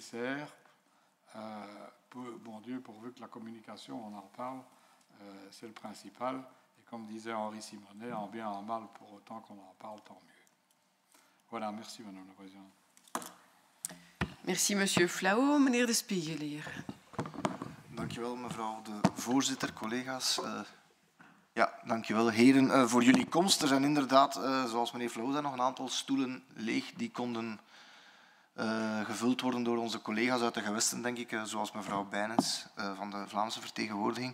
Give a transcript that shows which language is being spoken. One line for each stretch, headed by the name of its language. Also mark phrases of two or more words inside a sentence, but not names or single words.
French: Bon Dieu, pourvu que la communication, on en parle, c'est le principal. Et comme disait Henri Simonet, en bien, en mal, pour autant qu'on en parle, tant mieux. Voilà, merci Madame la Présidente. Merci Monsieur Flao. Meneer De Spiegelier.
Dutch: Dank u wel, mevrouw de voorzitter, collega's. Ja, dank u wel, heren, voor jullie komst. Er zijn inderdaad, zoals meneer Flao zei, nog een aantal stoelen leeg die konden gevuld worden door onze collega's uit de gewesten, denk ik, zoals mevrouw Bijnens van de Vlaamse vertegenwoordiging.